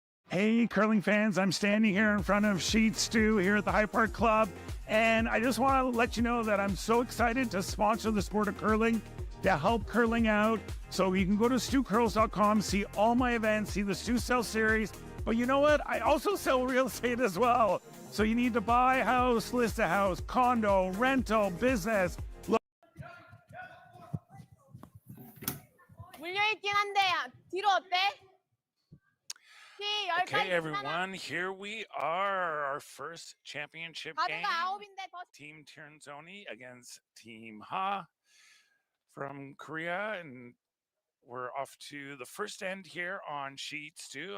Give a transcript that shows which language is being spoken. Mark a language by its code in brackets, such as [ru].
[en] Hey, curling fans, I'm standing here in front of Sheet Stew here at the High Park Club, and I just want to let you know that I'm so excited to sponsor the sport of curling, to help curling out. So you can go to stewcurls.com, see all my events, see the Stew Sell series, but you know what? I also sell real estate as well. So you need to buy a house, list a house, condo, rental, business. [ko] 물려있긴 한데 뒤로 어때? [en] Okay, everyone, here we are, our first championship game. Team Tirinzoni against Team Ha from Korea, and we're off to the first end here on Sheet Stew.